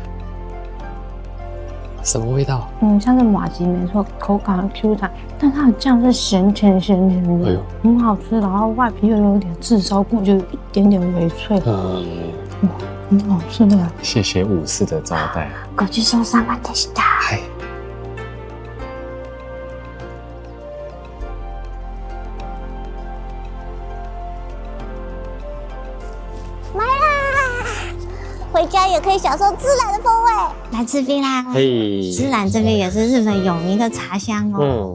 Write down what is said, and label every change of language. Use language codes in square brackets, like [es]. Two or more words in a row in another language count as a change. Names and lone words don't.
[zh] 什么味道？像是麻糬没错，口感很 Q 弹，但它的酱是咸甜的，哎呦，很好吃。然后外皮又有点炙烧过，就有一点点微脆。很好吃的。谢谢武士的招待。 [ja] ごちそうさまでした。 [zh] 买啦！回家也可以享受孜然的风味。来吃冰啦！孜然这边也是日本有名的茶乡哦。